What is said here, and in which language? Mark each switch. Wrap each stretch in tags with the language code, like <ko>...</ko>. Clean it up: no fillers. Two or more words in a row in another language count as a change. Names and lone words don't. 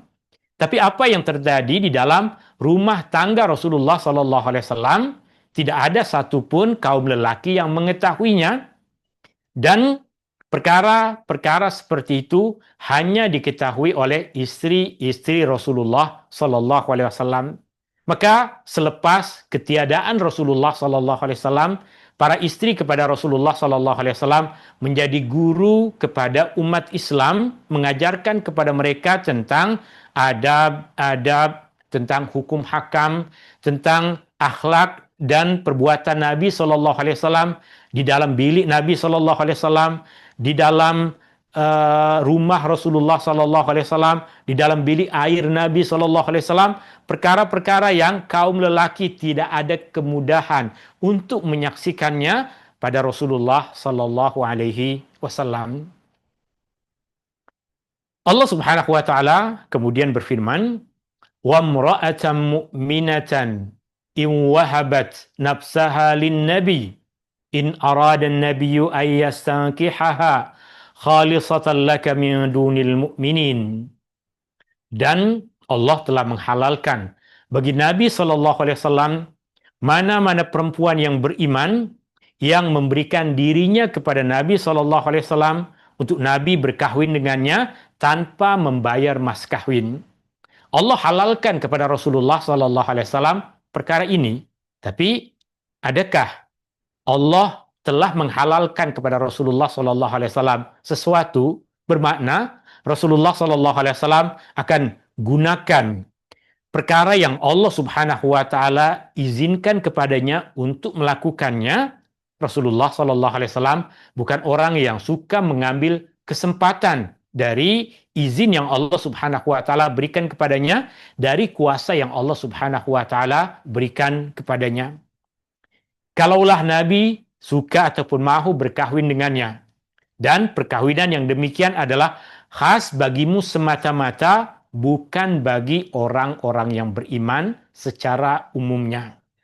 <ms>Tapi apa yang terjadi di dalam rumah tangga Rasulullah SAW? Tidak ada satupun kaum lelaki yang mengetahuinya, dan perkara-perkara seperti itu hanya diketahui oleh istri-istri Rasulullah</ms> <ar>صلى الله عليه وسلم.</ar> <ms>Maka selepas ketiadaan Rasulullah</ms> <ar>صلى الله عليه وسلم,</ar> <ms>para istri kepada Rasulullah</ms> <ar>صلى الله عليه وسلم</ar> <ms>menjadi guru kepada umat Islam, mengajarkan kepada mereka tentang adab-adab, tentang hukum hakam, tentang akhlak dan perbuatan Nabi</ms> <ar>صلى الله عليه وسلم</ar> <ms>di dalam bilik Nabi</ms> <ar>صلى الله عليه وسلم,</ar> <ms>di dalam rumah Rasulullah</ms> <ar>صلى الله عليه وسلم,</ar> <ms>di dalam bilik air Nabi</ms> <ar>صلى الله عليه وسلم,</ar> <ms>perkara-perkara yang kaum lelaki tidak ada kemudahan untuk menyaksikannya pada Rasulullah</ms> <ar>صلى الله عليه وسلم.</ar> <ms>Allah</ms> <ar>سبحانه وتعالى</ar> <ms>kemudian berfirman,</ms> <ar>وامرأة مؤمنة إن وهبت نفسها للنبي إن أراد النبي أن يستنكحها خالصة لك من دون المؤمنين. Dan Allah telah menghalalkan bagi Nabi صلى الله عليه وسلم mana-mana perempuan yang beriman yang memberikan dirinya kepada Nabi SAW untuk Nabi berkahwin dengannya tanpa membayar mas kawin. Allah halalkan kepada Rasulullah SAW perkara ini. Tapi adakah Allah telah menghalalkan kepada Rasulullah SAW sesuatu bermakna Rasulullah SAW akan gunakan perkara yang Allah سبحانه وتعالى izinkan kepadanya untuk melakukannya? Rasulullah SAW bukan orang yang suka mengambil kesempatan dari izin yang Allah سبحانه وتعالى berikan kepadanya, dari kuasa yang Allah سبحانه وتعالى berikan kepadanya. Kalaulah Nabi suka ataupun mahu berkahwin dengannya, dan perkahwinan yang demikian adalah khas bagimu semata-mata, bukan bagi orang-orang yang beriman secara umumnya.</ar>